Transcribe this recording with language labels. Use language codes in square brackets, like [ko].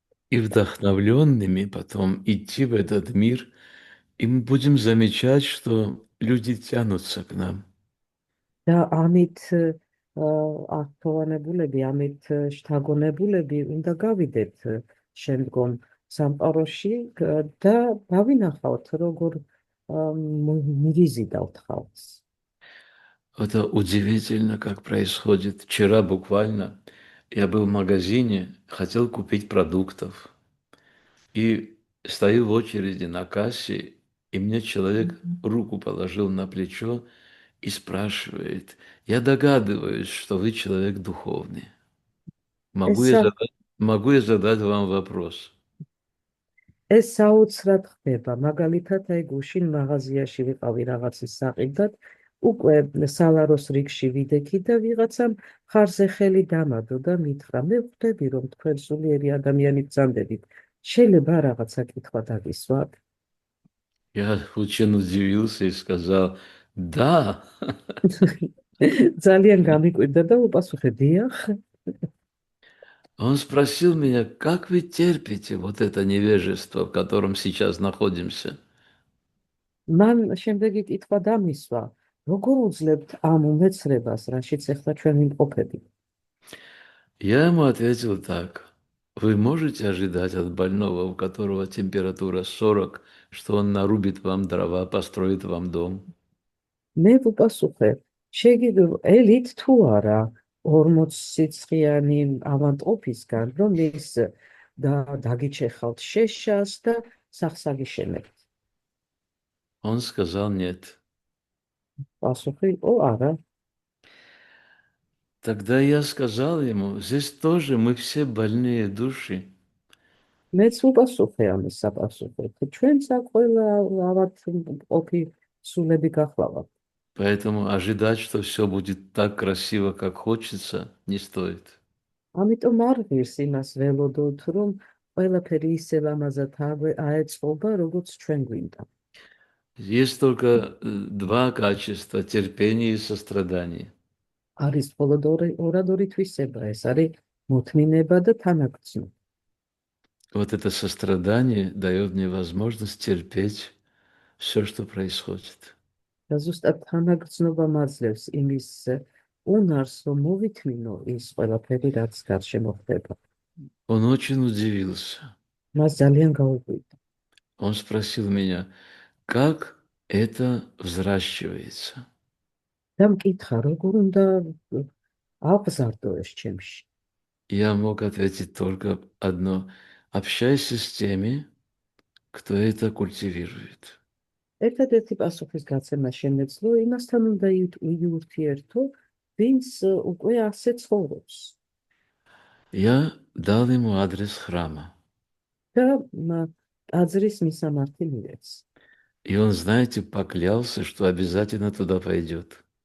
[ru] И вдохновленными потом идти в этот мир, и мы будем замечать, что люди тянутся к нам. [ka] და ამით ართოვანებულები, ამით შთაგონებულები უნდა გავიდეთ შემდგომ სამყაროში და დავინახავთ, როგორ მირიზიდავთ ხალხს. [ru] Это удивительно, как происходит. Вчера буквально я был в магазине, хотел купить продуктов. И стою в очереди на кассе, и мне человек руку положил на плечо и спрашивает: я догадываюсь, что вы человек духовный. Могу [ka] ეს [ru] я задать, могу я задать вам вопрос? [ka] ეს საოცრად ხდება. მაგალითად, აი გუშინ მაღაზიაში ვიყავი რაღაცის საყიდად, უკვე სალაროს რიგში ვიდექი და ვიღაცამ ხარზე ხელი დამადო და მითხრა: მე ვხვდები, რომ თქვენ სულიერი ადამიანი ბრძანდებით. შეიძლება რაღაცა კითხვა დაგისვათ? [ru] Я очень удивился и сказал: да. [ka] ძალიან გამიკვირდა და უპასუხე: დიახ. [ru] Он спросил меня: как вы терпите вот это невежество, в котором сейчас находимся? [ka] მან შემდეგი კითხვა დამისვა: როგორ უძლებთ ამ უმეცრებას, რაშიც ახლა ჩვენ ვიმყოფებით? [ru] Я ему ответил так: вы можете ожидать от больного, у которого температура 40, что он нарубит вам дрова, построит вам дом? [ka] მე ვუპასუხე: ელით თუ არა 40 სიცხიანი ავადმყოფისგან, რომ ის დაგიჩეხავთ შეშას და სახლს აგიშენებთ? [ru] Он сказал: нет. [ka] პასუხი იყო: არა. [ru] Тогда я сказал ему: здесь тоже мы все больные души. [ka] მეც ვუპასუხე ამის საპასუხოდ: ჩვენც ყველა ავადმყოფი სულები გახლავართ. [ru] Поэтому ожидать, что все будет так красиво, как хочется, не стоит. [ka] ამიტომ არ ღირს იმას ველოდოთ, რომ ყველაფერი ისე ლამაზად აეწყობა, როგორც ჩვენ გვინდა. [ru] Есть только два качества: терпение и сострадание. [ka] არის მხოლოდ ორადორი თვისება, ეს არის მოთმინება და თანაგრძნობა. [ru] Вот это сострадание дает мне возможность терпеть все, что происходит. [ka] და ზუსტად თანაგრძნობა მაძლევს იმის უნარს, რომ მოვითმინო ის ყველაფერი, რაც გარშემო ხდება. [ru] Он очень удивился. [ka] მას ძალიან გაუკვირდა. [ru] Он спросил меня: как это взращивается? [ka] და მკითხა, როგორ უნდა აღზარდო ეს ჩემში. [ru] Я мог ответить только одно: общайся с теми, кто это культивирует. [ka] ერთადერთი პასუხის გაცემა შემეძლო, იმასთან უნდა იურთიერთო, ვინც უკვე ასე ცხოვრობს. [ru] Я дал ему адрес храма. [ka] და ტაძრის მისამართი მივეც. [ru] И он, знаете, поклялся, что обязательно туда пойдет.